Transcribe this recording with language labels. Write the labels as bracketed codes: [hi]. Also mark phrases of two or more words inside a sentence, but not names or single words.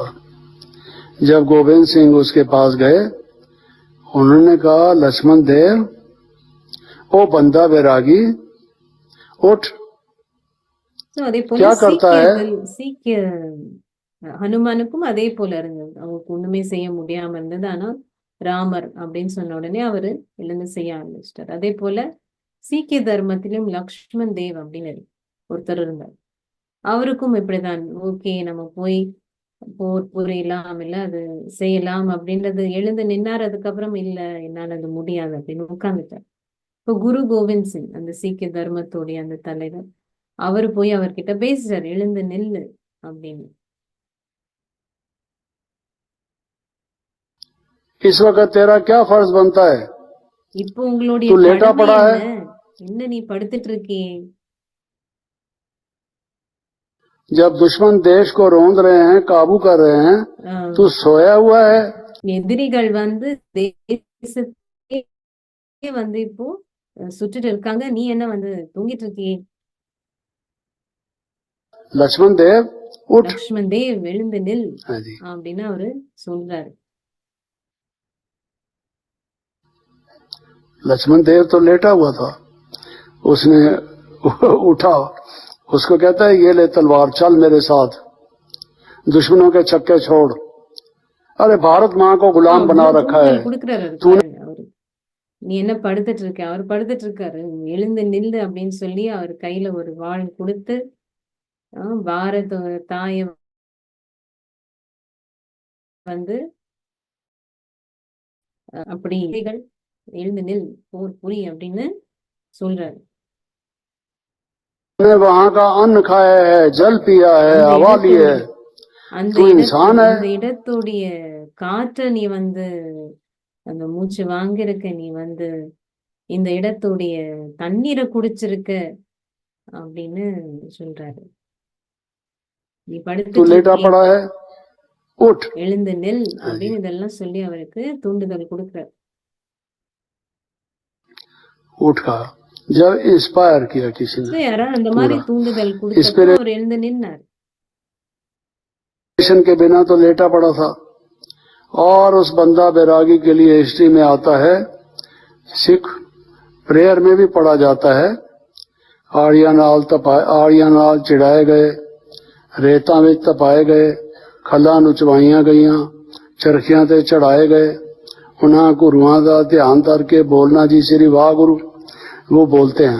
[hi] जब गोविंद सिंह उसके पास गए, उन्होंने कहा लक्ष्मण देव, ओ बंदा बैरागी उठ, [ta] So, அதே போல [hi] क्या करता है? [ta] சீக்கிய ஹனுமானுக்கும் அதே போல இருந்தது. அவருக்கு ஒண்ணுமே செய்ய முடியாம இருந்தது. ஆனா ராமர் அப்படின்னு சொன்ன உடனே அவரு எழுந்து செய்ய ஆரம்பிச்சிட்டார். அதே போல சீக்கிய தர்மத்திலும் லக்ஷ்மண் தேவ் அப்படின்னு ஒருத்தர் இருந்தார். அவருக்கும் இப்படிதான், ஓகே நம்ம போய் போர் புரியலாம், இல்ல அது செய்யலாம் அப்படின்றது எழுந்து நின்னார். அதுக்கப்புறம் இல்ல என்னால அது முடியாது அப்படின்னு உட்கார்ந்துட்டார். இப்போ குரு கோவிந்த் சிங் அந்த சீக்கிய தர்மத்தோடைய அந்த தலைவர், அவரு போய் அவர்கிட்ட பேசுறாரு, எழுந்து நில்லு அப்படின்னு. [hi] इस वक्त तेरा क्या फर्ज बनता है? [ta] இப்போ உங்களுடைய [hi] तू लेटा [ta] கடமை [hi] पड़ा है, [ta] என்ன நீ படுத்துட்டு இருக்கியே? [hi] जब दुश्मन देश को रौंद रहे हैं, काबू कर रहे हैं, ஆஹ் तू सोया हुआ है। [ta] எதிரிகள் வந்து தேசத்தையே வந்து இப்போ சுட்டுட்டு இருக்காங்க, நீ என்ன வந்து தூங்கிட்டு இருக்கியே? [hi] लक्ष्मण देव उठ। [ta] லக்ஷ்மண் தேவ் எழுந்து நில் [hi] हाँ जी, [ta] அப்படின்னு அவரு சொல்றாரு. [hi] लक्ष्मण देव तो लेटा हुआ था, उसने उठा, उसको कहता है ये ले तलवार, चल मेरे साथ, दुश्मनों के छक्के छोड़। अरे भारत माँ को गुलाम बना [ta] அவ்வளவு [hi] रखा है, [ta] தூண்டுதல் கொடுக்குறாரு பாருங்க அவரு. நீ என்ன படுத்துட்டு இருக்க? அவர் படுத்துட்டு இருக்காரு, எழுந்து நில்லு அப்படின்னு சொல்லி அவர் கையில ஒரு வாள் கொடுத்து பாரத தாய வந்து அப்படி எழுந்து நில், போர் புரி அப்படின்னு சொல்றாரு. [hi] ने वहाँ का अन्न खाया है, जल पिया है, [ta] அந்த [hi] हवा ली है, [ta] அந்த [hi] तू इंसान है। [ta] அந்த இடத்துடைய காற்றை நீ வந்து அந்த மூச்சு வாங்கியிருக்க, நீ வந்து இந்த இடத்துடைய தண்ணீரை குடிச்சிருக்க அப்படின்னு சொல்றாரு. நீ [hi] तू [ta] படுத்துட்டு [hi] लेटा [ta] இருக்கியே, [hi] पड़ा है, उठ। [ta] எழுந்து நெல் அப்படின்னு இதெல்லாம் சொல்லி அவருக்கு தூண்டுதல் கொடுக்கிறார். [hi] उठा जब इंस्पायर किया किसी So, ने, [ta] யாராவது அந்த மாதிரி [hi] पूरा [ta] தூண்டுதல் கொடுத்தப்போ [hi] इंस्पिरेशन [ta] அவர் எழுந்து நின்னார். [hi] के बिना तो लेटा पड़ा था। और उस बंदा बैरागी के लिए हिस्ट्री में आता है, सिख प्रेयर में भी पढ़ा जाता है, [pa] ਆੜਿਆਂਨਾਲ ਚਿੜ੍ਹਾਏ ਗਏ, ਰੇਤਾ ਮੇਂ ਤਪਾਏ ਗਏ, ਖਲਾ ਨੁਚਵਾਇਆ ਗਈਆਂ, ਚਰਖੀਆਂ ਤੇ ਚੜ੍ਹਾਏ ਗਏ, [hi] उन्हें गुरुआं का ध्यान करके बोलना जी श्री वाह गुरु, वो बोलते हैं।